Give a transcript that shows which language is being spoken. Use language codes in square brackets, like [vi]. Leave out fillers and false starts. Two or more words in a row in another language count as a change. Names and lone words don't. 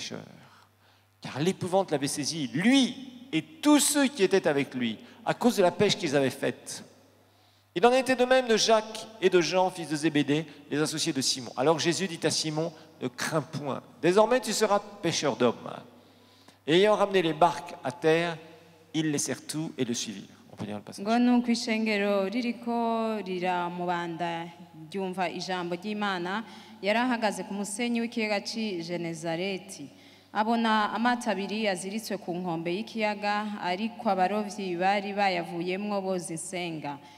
[fr] » Car l'épouvante l'avait saisi, lui et tous ceux qui étaient avec lui, à cause de la pêche qu'ils avaient faite. Il en était de même de Jacques et de Jean, fils de Zébédée, les associés de Simon. Alors Jésus dit à Simon, « Ne crains point, désormais tu seras pêcheur d'hommes. » Et ayant ramené les barques à terre, ils laissèrent tout et le suivirent. On peut lire le passage. [rn] ngo nuko ishengero ririko riramubanda ryumva ijambo ry'Imana yari ahagaze ku musenyi w'ikiyaga c'i Genezareti abona amato abiri yaziritswe ku nkombe y'ikiyaga ariko abarovyi bari bayavuyemwo boza insenga.